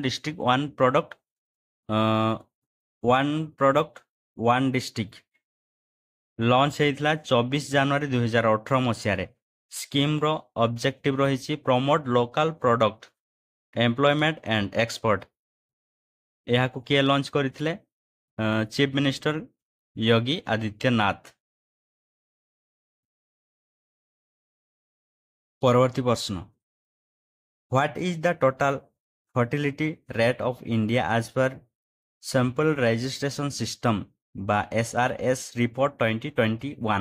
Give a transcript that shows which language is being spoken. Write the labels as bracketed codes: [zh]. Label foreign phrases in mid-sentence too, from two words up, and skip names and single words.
[or] ଡିଷ୍ଟ୍ରିକ୍ଟ ୱାନ୍ ପ୍ରଡକ୍ଟ ୱାନ୍ ଡିଷ୍ଟ୍ରିକ୍ଟ ଲଞ୍ଚ ହେଇଥିଲା 24 ଜାନୁଆରୀ 2018 ମସିହାରେ। [en] scheme's objective [or] ରହିଛି [en] promote local product employment and export. [or] ଏହାକୁ କିଏ ଲଞ୍ଚ କରିଥିଲେ? [en] chief minister [or] योगी आदित्यनाथ। ପରବର୍ତ୍ତୀ ପ୍ରଶ୍ନ, [en] what is the total fertility rate of India as per sample registration system बा SRS report 2021?